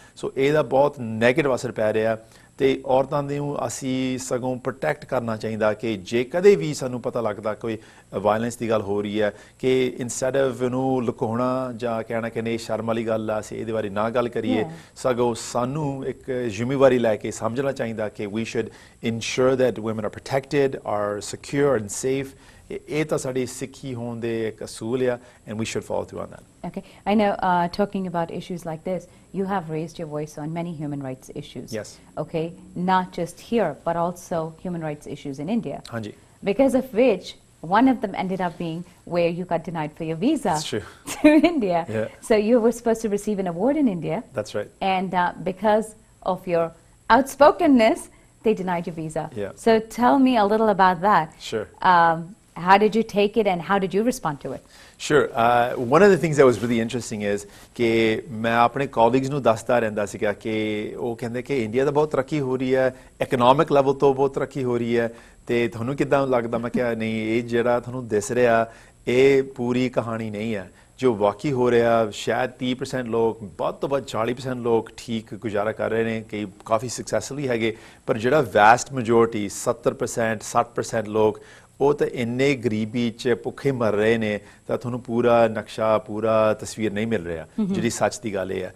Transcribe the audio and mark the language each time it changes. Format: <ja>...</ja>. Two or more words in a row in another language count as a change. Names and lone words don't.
<pa>ਸੋ ਇਹਦਾ ਬਹੁਤ ਨੈਗੇਟਿਵ ਅਸਰ ਪੈ ਰਿਹਾ ਤੇ ਔਰਤਾਂ ਨੂੰ ਅਸੀਂ ਸਗੋਂ ਪ੍ਰੋਟੈਕਟ ਕਰਨਾ ਚਾਹੀਦਾ ਕਿ ਜੇ ਕਦੇ ਵੀ ਸਾਨੂੰ ਪਤਾ ਲੱਗਦਾ ਕੋਈ ਵਾਇਲੈਂਸ ਦੀ ਗੱਲ ਹੋ ਰਹੀ ਹੈ ਕਿ</pa> <en>instead of</en> <pa>ਇਹਨੂੰ ਲੁਕਾਉਣਾ ਜਾਂ ਕਹਿਣਾ ਕਿ ਨਹੀਂ ਸ਼ਰਮ ਵਾਲੀ ਗੱਲ ਆ ਅਸੀਂ ਇਹਦੇ ਬਾਰੇ ਨਾ ਗੱਲ ਕਰੀਏ, ਸਗੋਂ ਸਾਨੂੰ ਇੱਕ ਜ਼ਿੰਮੇਵਾਰੀ ਲੈ ਕੇ ਸਮਝਣਾ ਚਾਹੀਦਾ ਕਿ</pa> <en>we should ensure that women are protected, are secure and safe.</en> <pa>ਇਹ ਤਾਂ ਸਾਡੀ ਸਿੱਖੀ ਹੋਣ ਦੇ ਇੱਕ ਅਸੂਲ ਆ</pa> <en>and we should follow through on that. Okay, I know talking about issues like this, you have raised your voice on many human rights issues. Yes. Okay, not just here, but also human rights issues in India. Hanji. Because of which, one of them ended up being where you got denied for your visa That's true. to India. Yeah. So you were supposed to receive an award in India. That's right. And because of your outspokenness, they denied your visa. Yeah. So tell me a little about that. Sure. How did you take it and how did you respond to it? Sure. One of the things that was really interesting is</en> <pa>ਕਿ ਮੈਂ ਆਪਣੇ colleagues ਨੂੰ ਦੱਸਦਾ ਰਹਿੰਦਾ ਸੀਗਾ ਕਿ ਉਹ ਕਹਿੰਦੇ ਕਿ ਇੰਡੀਆ ਦਾ ਬਹੁਤ ਤਰੱਕੀ ਹੋ ਰਹੀ ਹੈ,</pa> <en>economic level</en> <pa>ਤੋਂ ਬਹੁਤ ਤਰੱਕੀ ਹੋ ਰਹੀ ਹੈ ਤੇ ਤੁਹਾਨੂੰ ਕਿੱਦਾਂ ਲੱਗਦਾ? ਮੈਂ ਕਿਹਾ ਨਹੀਂ ਇਹ ਜਿਹੜਾ ਤੁਹਾਨੂੰ ਦਿਸ ਰਿਹਾ ਇਹ ਪੂਰੀ ਕਹਾਣੀ ਨਹੀਂ ਹੈ। ਜੋ ਵਾਕਈ ਹੋ ਰਿਹਾ ਸ਼ਾਇਦ 30% ਲੋਕ ਵੱਧ ਤੋਂ ਵੱਧ 40% ਲੋਕ ਠੀਕ ਗੁਜ਼ਾਰਾ ਕਰ ਰਹੇ ਨੇ, ਕਈ ਕਾਫੀ ਸਕਸੈਸਫੁਲੀ ਹੈਗੇ, ਪਰ ਜਿਹੜਾ</pa> <en>vast majority</en> <pa>70% 60% ਲੋਕ ਉਹ ਤਾਂ ਇੰਨੇ ਗਰੀਬੀ 'ਚ ਭੁੱਖੇ ਮਰ ਰਹੇ ਨੇ ਤਾਂ ਤੁਹਾਨੂੰ ਪੂਰਾ ਨਕਸ਼ਾ ਪੂਰਾ ਤਸਵੀਰ ਨਹੀਂ ਮਿਲ ਰਿਹਾ ਜਿਹੜੀ ਸੱਚ ਦੀ ਗੱਲ ਇਹ ਹੈ।</pa>